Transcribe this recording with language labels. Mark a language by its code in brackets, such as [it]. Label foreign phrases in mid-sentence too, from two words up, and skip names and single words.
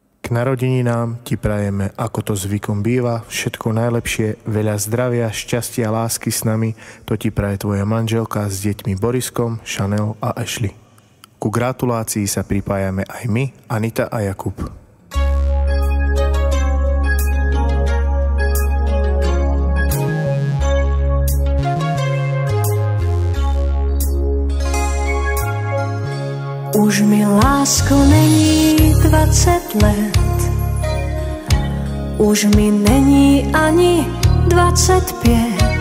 [sk] k narodeninám ti prajeme, ako to zvykom býva, všetko najlepšie, veľa zdravia, šťastia, lásky s nami, to ti praje tvoja manželka s deťmi Boriskom, Chanel a Ashley. Ku gratulácii sa pripájame aj my, Anita a Jakub. [cs] Už mi, lásko, není 20 let, už mi není ani 25.